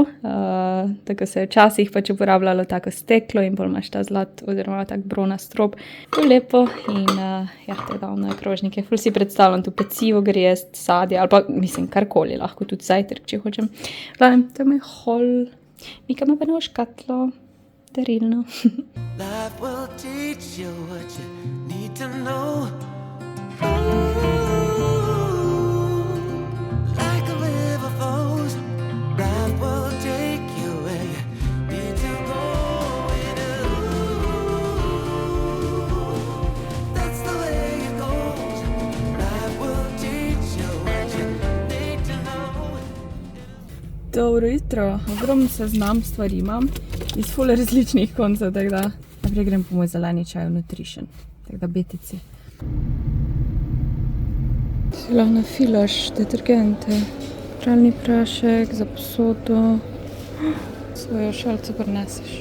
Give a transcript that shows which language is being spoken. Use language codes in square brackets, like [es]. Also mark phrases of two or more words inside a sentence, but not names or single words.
[sl] Tako se je včasih pač uporabljalo tako steklo in bolj imaš ta zlat oziroma tak bronast strop. Ful lepo in ja, te davne krožnike. Ful si predstavljam tu pecivo grest, sadje ali pa mislim karkoli, lahko tudi zajtrk, če hočem. Glavnem, to je moj hol. Mika ima pa novo škatlo. Darilno. [en] Life will teach you what you need to know. Like a river flows, life will take you where you need to go. That's the way it goes. Life will teach you what you need to know. [sl] Dobro jutro. Ogromno seznam stvari imam iz ful različnih koncev, tako da naprej grem po moj zeleni čaj v Nutrition, tako da BTC. Si lahko nafilaš detergente, pralni prašek, za posodo, svojo šalico prineseš.